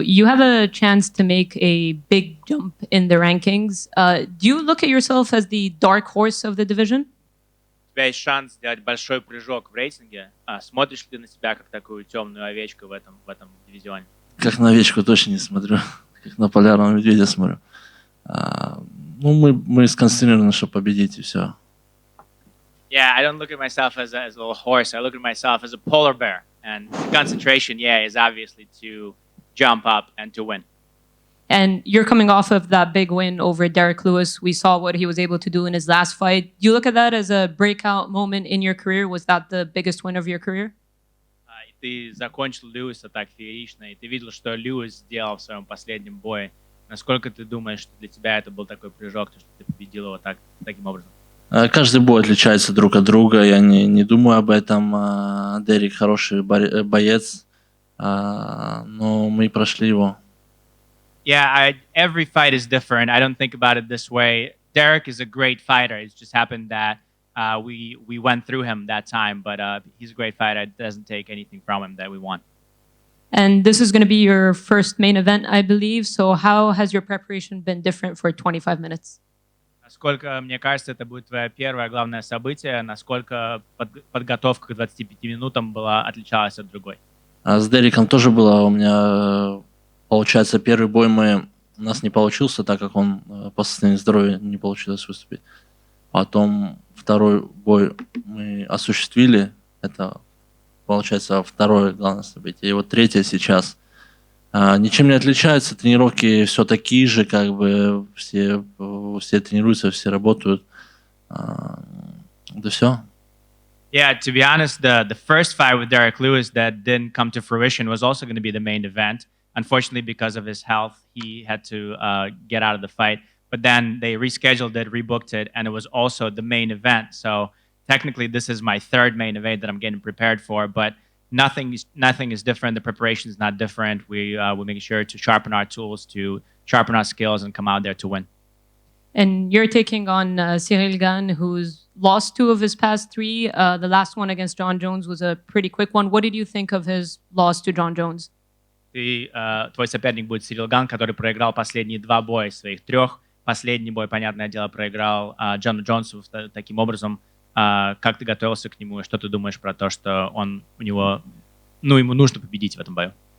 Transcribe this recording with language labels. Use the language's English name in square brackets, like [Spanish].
[English] You have a chance to make a big jump in the rankings. Do you look at yourself as the dark horse of the division? [Russian] У тебя есть шанс сделать большой прыжок в рейтинге. Смотришь ли ты на себя как такую темную овечку в этом дивизионе? Как на овечку точно не смотрю. Как на полярного медведя смотрю. Ну, мы сконцентрированы, чтобы победить, и все. [English] Yeah, I don't look at myself as a little horse. I look at myself as a polar bear. And the concentration, is obviously to jump up and to win. And you're coming off of that big win over Derek Lewis. We saw what he was able to do in his last fight. Do you look at that as a breakout moment in your career? Was that the biggest win of your career? [Russian] И ты закончил Льюиса так феерично, и ты видел, что Льюис сделал в своем последнем бое. Насколько ты думаешь, что для тебя это был такой прыжок, что ты победил его таким образом? Каждый бой отличается друг от друга. Я не думаю об этом. Дерек хороший боец, но мы прошли его. [English] Yeah, every fight is different. I don't think about it this way. Derek is a great fighter. It's just happened that we went through him that time, but he's a great fighter. It doesn't take anything from him that we won. And this is going to be your first main event, I believe. So how has your preparation been different for 25 minutes? [Russian] Насколько, мне кажется, это будет твое первое главное событие, насколько подготовка к 25 минутам отличалась от другой. С Дереком тоже было у меня, получается, первый бой у нас не получился, так как он по состоянию здоровья не получилось выступить. Потом второй бой мы осуществили, это, получается, второе главное событие. И вот третье сейчас. Ничем не отличается, тренировки все такие же, как бы все тренируются, все работают. Да все. [English] Yeah, to be honest, the first fight with Derek Lewis that didn't come to fruition was also going to be the main event. Unfortunately, because of his health, he had to get out of the fight. But then they rescheduled it, rebooked it, and it was also the main event. So technically, this is my third main event that I'm getting prepared for. But nothing is different. The preparation is not different. We're making sure to sharpen our tools, to sharpen our skills, and come out there to win. And you're taking on Ciryl Gane, who's lost 2 of his past 3. The last one against Jon Jones was a pretty quick one. What did you think of his loss to Jon Jones? [Russian] Твой соперник будет Ciryl Gane, который проиграл последние 2 боя из своих 3. Последний бой, понятное дело, проиграл Джону Джонсу таким образом. Как ты готовился к нему, и что ты думаешь про то, что ему нужно победить в этом бою?